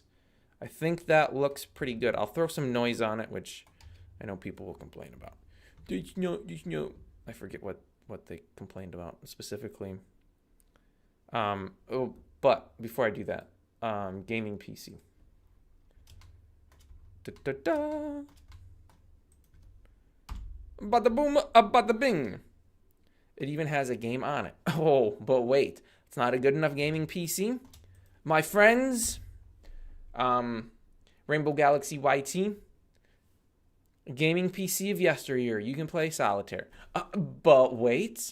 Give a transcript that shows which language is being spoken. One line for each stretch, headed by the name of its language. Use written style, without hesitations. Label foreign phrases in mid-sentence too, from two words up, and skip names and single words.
English: I think that looks pretty good. I'll throw some noise on it, which I know people will complain about. I forget what they complained about specifically. But before I do that, gaming PC. Da-da-da. Bada boom, bada bing. It even has a game on it. Oh, but wait. It's not a good enough gaming PC. My friends, Rainbow Galaxy YT, gaming PC of yesteryear. You can play solitaire. But wait.